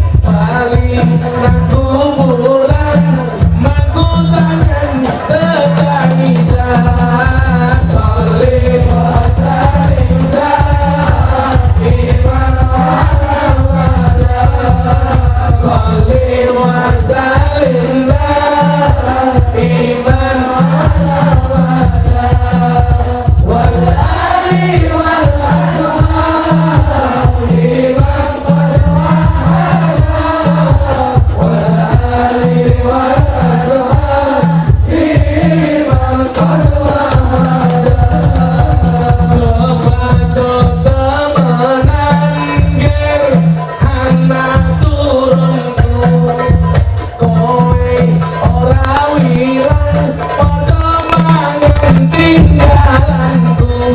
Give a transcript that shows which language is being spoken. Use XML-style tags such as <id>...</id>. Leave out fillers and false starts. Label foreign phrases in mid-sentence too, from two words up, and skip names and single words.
<jv>Paling nang kuburan mangku tangan tetangisan.</jv> <ar>صل وسلم دائما على مدى. صل وسلم دائما على مدى. والآل والأصحاب من قد وحدا. والآل والأصحاب من قد وحدا.</ar> <jv>Kebacut temenan ger anak turunku, kowe ora wirang padha mangan tinggalanku.</jv>